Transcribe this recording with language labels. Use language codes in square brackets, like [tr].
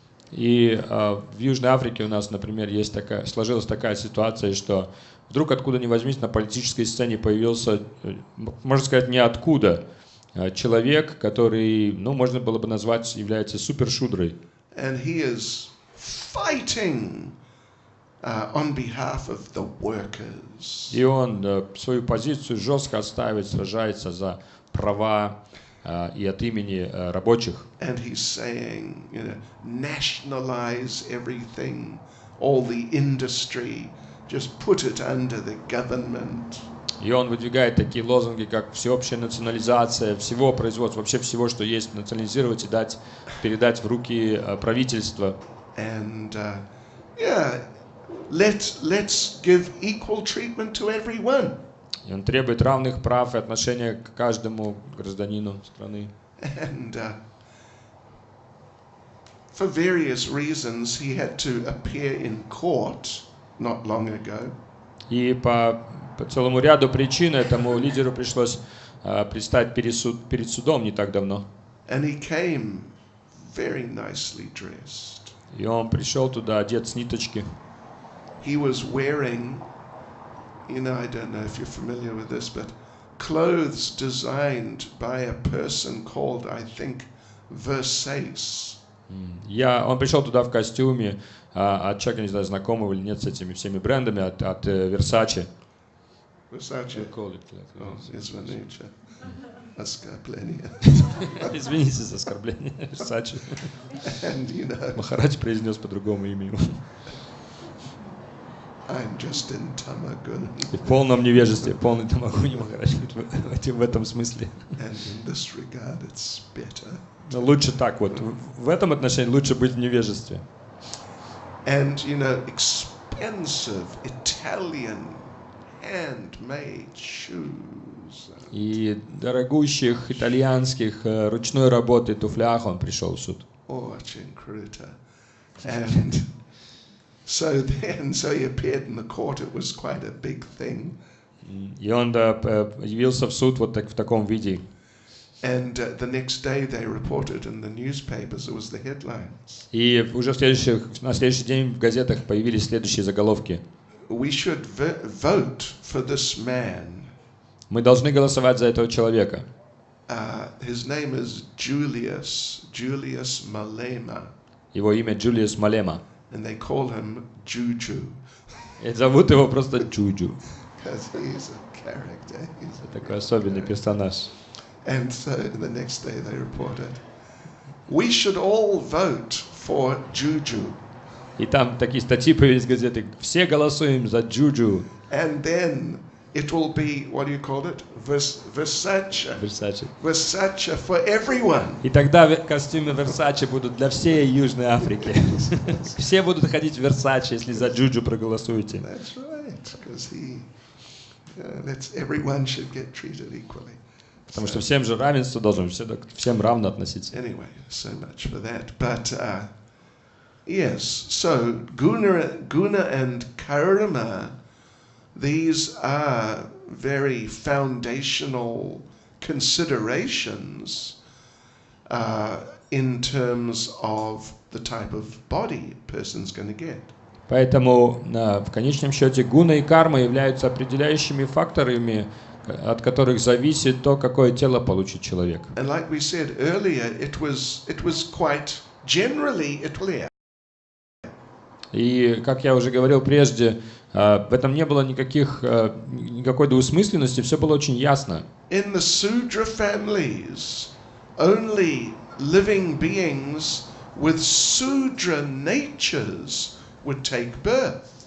[ru] И в Южной Африке у нас, например, сложилась такая ситуация, что вдруг откуда ни возьмись на политической сцене появился, можно сказать, ниоткуда человек, который, можно было бы назвать, является супершудрой. [en] And he is fighting on behalf of the workers. [ru] И он свою позицию жестко отстаивает, сражается за права и от имени рабочих. [en] And he's saying, nationalize everything, all the industry, just put it under the government. [ru] И он выдвигает такие лозунги, как всеобщая национализация всего производства, вообще всего, что есть, национализировать и передать в руки правительства. [en] And let's give equal treatment to everyone. [ru] И он требует равных прав и отношения к каждому гражданину страны. [en] And for various reasons, he had to appear in court not long ago. [ru] И по целому ряду причин этому лидеру пришлось предстать перед судом не так давно. [en] And he came very nicely dressed. [ru] И он пришел туда одет с ниточки. [en] He was wearing, I don't know if you're familiar with this, but clothes designed by a person called, I think, Versace. [ru] Он пришел туда в костюме от человека, не знаю, знакомого или нет с этими всеми брендами, от Versace. Versace. Извините. Оскорбление. Извините за оскорбление. Versace. [en] And, [ru] Махарадж произнес по другому имени. [en] I'm just in Tamaguni. [ru] В полном невежестве, полный Тамагуни Махарадж в этом смысле. [en] And in this regard, it's better. [ru] Но лучше так вот. В этом отношении лучше быть в невежестве. [en] And expensive Italian handmade shoes. [ru] И дорогущих итальянских ручной работы туфлях он пришел в суд. Очень круто. [en] And so he appeared in the court. It was quite a big thing. [ru] И он явился в суд вот так в таком виде. [en] And the next day they reported in the newspapers. It was the headlines. [ru] И уже на следующий день в газетах появились следующие заголовки. [en] We should vote for this man. [ru] Мы должны голосовать за этого человека. [en] His name is Julius Malema. [ru] Его имя Джулиус Малема. [en] And they call him Juju. [ru] И зовут его просто Джуджу. [en] Because he's a character. [ru] Такой особенный персонаж. [en] And so the next day they reported, we should all vote for Juju. [ru] И там такие статьи появились в газете. Все голосуем за Джуджу. [en] And then it will be, what do you call it? Versace. Versace for everyone. [ru] И тогда костюмы Versace будут для всей Южной Африки. Все будут ходить в Versace, если за Джуджу проголосуете. [en] That's right, because everyone should get treated equally. [ru] Потому что всем же равенство должно, всем равно относиться. [en] Anyway, so much for that. But yes, so guna and karma, these are very foundational considerations in terms of the type of body a person's going to get. [ru] Поэтому в конечном счете гуна и карма являются определяющими факторами, от которых зависит то, какое тело получит человек. [en] And like we said earlier, it was quite generally clear. [ru] И, как я уже говорил прежде, в этом не было никакой двусмысленности, все было очень ясно. [en] In the Sudra families, only living beings with Sudra natures would take birth.